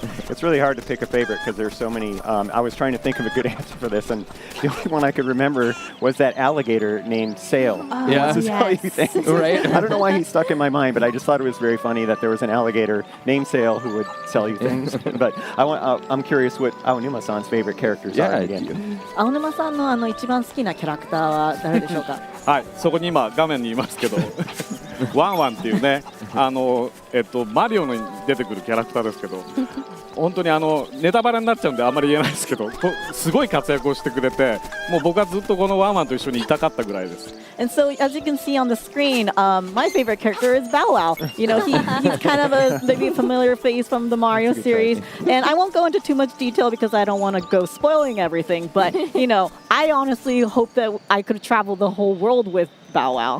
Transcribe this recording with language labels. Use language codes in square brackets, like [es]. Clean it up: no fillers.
[en] It's really hard to pick a favorite because there's so many. I was trying to think of a good answer for this, and the only one I could remember was that alligator named Sail. Oh, Yeah. To sell you things. Right. I don't know why he stuck in my mind, but I just thought it was very funny that there was an alligator named Sail who would sell you things. But I'm curious what Aonuma-san's favorite characters are again. [ja] 青沼さんの一番好きなキャラクターは誰でしょうか？はい、そこに今画面にいますけどワンワンっていうねマリオに出てくるキャラクターですけど本当にネタバレになっちゃうんであんまり言えないですけどすごい活躍をしてくれてもう僕はずっとこのワンワンと一緒にいたかったぐらいです。 [en] And so, as you can see on the screen, my favorite character is Bow Wow. You know, he's kind of maybe a familiar face from the Mario series. And I won't go into too much detail because I don't want to go spoiling everything. But, you know, I honestly hope that I could travel the whole world with Bow Wow.